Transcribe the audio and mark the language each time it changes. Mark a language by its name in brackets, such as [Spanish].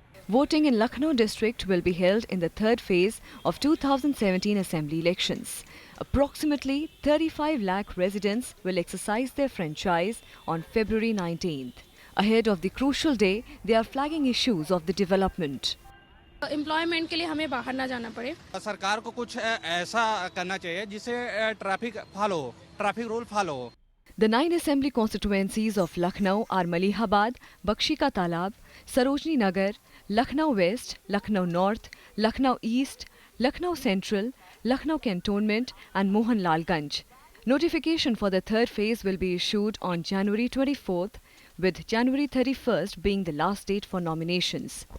[English] Voting in Lucknow district will be held in the third phase of 2017 assembly elections. Approximately 35 lakh residents will exercise their franchise on February 19th. Ahead of the crucial day, they are flagging issues of the development. [Hindi] Employment के लिए हमें बाहर ना जाना पड़े. सरकार को कुछ ऐसा करना चाहिए जिससे ट्रैफिक रूल फॉलो हो. [English] The 9 assembly constituencies of Lucknow are Malihabad, Bakshi Ka Talab, Sarojini Nagar, Lucknow West, Lucknow North, Lucknow East, Lucknow Central, Lucknow Cantonment and Mohanlalganj. Notification for the third phase will be issued on January 24th, with January 31st being the last date for nominations.